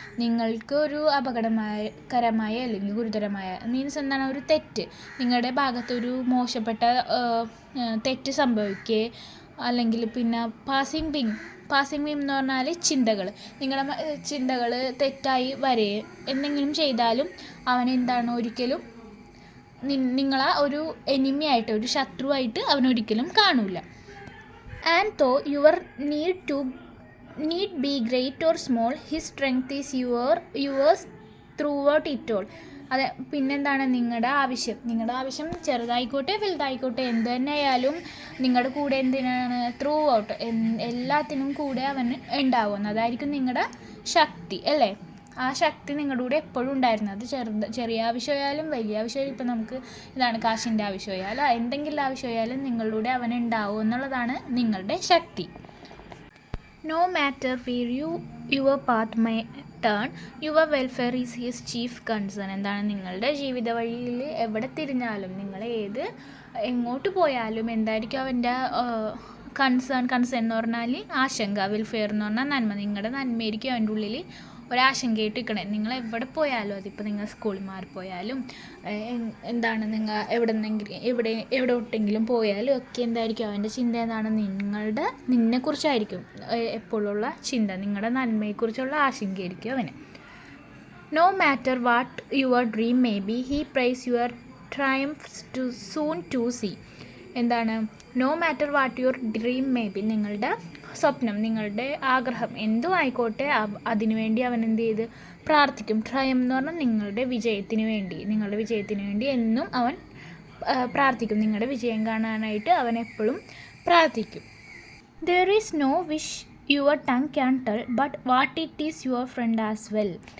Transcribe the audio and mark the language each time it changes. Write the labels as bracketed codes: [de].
[ml] നിങ്ങൾക്ക് ഒരു അപകടകരമായ അല്ലെങ്കിൽ ഗുരുതരമായ മീൻസ് എന്താണ്, ഒരു തെറ്റ്, നിങ്ങളുടെ ഭാഗത്തൊരു മോശപ്പെട്ട തെറ്റ് സംഭവിക്കുക, അല്ലെങ്കിൽ പിന്നെ പാസിംഗ് വിം എന്ന് പറഞ്ഞാൽ ചിന്തകൾ, നിങ്ങളുടെ ചിന്തകൾ തെറ്റായി വരേ എന്തെങ്കിലും ചെയ്താലും അവനെന്താണ്, ഒരിക്കലും നിങ്ങളെ ഒരു എനിമിയായിട്ട്, ഒരു ശത്രുവായിട്ട് അവനൊരിക്കലും കാണൂല. [en] And though your need be great or small, his strength is yours throughout it all. [ml] അതെ, പിന്നെന്താണ്, നിങ്ങളുടെ ആവശ്യം ചെറുതായിക്കോട്ടെ വലുതായിക്കോട്ടെ എന്ത് തന്നെ ആയാലും നിങ്ങളുടെ കൂടെ എന്തിനാണ്? ത്രൂ ഔട്ട്, എല്ലാത്തിനും കൂടെ അവൻ ഉണ്ടാവുന്നത്. അതായിരിക്കും നിങ്ങളുടെ ശക്തി അല്ലേ? ആ ശക്തി നിങ്ങളുടെ കൂടെ എപ്പോഴും ഉണ്ടായിരുന്നത്. ചെറിയ ആവശ്യമായാലും വലിയ ആവശ്യമായാലും, ഇപ്പം നമുക്ക് ഇതാണ് കാശിൻ്റെ ആവശ്യമായാലും എന്തെങ്കിലും ആവശ്യമായാലും നിങ്ങളുടെ അവൻ ഉണ്ടാവും എന്നുള്ളതാണ് നിങ്ങളുടെ ശക്തി. [en] No matter where your path may turn, your welfare is his chief concern. [ml] എന്താണ്, നിങ്ങളുടെ ജീവിത വഴിയിൽ എവിടെ തിരിഞ്ഞാലും, നിങ്ങൾ എങ്ങോട്ട് പോയാലും എന്തായിരിക്കും അവൻ്റെ കൺസേൺ എന്ന് പറഞ്ഞാൽ ആശങ്ക, വെൽഫെയർ എന്ന് പറഞ്ഞാൽ നന്മ, നിങ്ങളുടെ നന്മയായിരിക്കും അവൻ്റെ ഉള്ളിൽ ഒരാശങ്കയായിട്ട് നിൽക്കണേ. നിങ്ങൾ എവിടെ പോയാലും, അതിപ്പോൾ നിങ്ങൾ സ്കൂളിൽ മാറിപ്പോയാലും എന്താണ്, നിങ്ങൾ എവിടോട്ടെങ്കിലും പോയാലും ഒക്കെ എന്തായിരിക്കും അവൻ്റെ ചിന്ത? എന്താണ്, നിന്നെക്കുറിച്ചായിരിക്കും എപ്പോഴുള്ള ചിന്ത, നിങ്ങളുടെ നന്മയെക്കുറിച്ചുള്ള ആശങ്കയായിരിക്കും അവന്. [en] No matter what your dream may be, he prays your triumphs to soon to see. [ml] എന്താണ്? [en] no matter what your dream may be, [ml] നിങ്ങളുടെ സ്വപ്നം, നിങ്ങളുടെ ആഗ്രഹം എന്തും ആയിക്കോട്ടെ, അതിനുവേണ്ടി അവൻ എന്ത് ചെയ്ത് പ്രാർത്ഥിക്കും. ട്രയം എന്ന് പറഞ്ഞാൽ നിങ്ങളുടെ വിജയത്തിന് വേണ്ടി എന്നും അവൻ പ്രാർത്ഥിക്കും. നിങ്ങളുടെ വിജയം കാണാനായിട്ട് അവൻ എപ്പോഴും പ്രാർത്ഥിക്കും. [en] There is no wish your tongue can tell, but what it is your friend as well.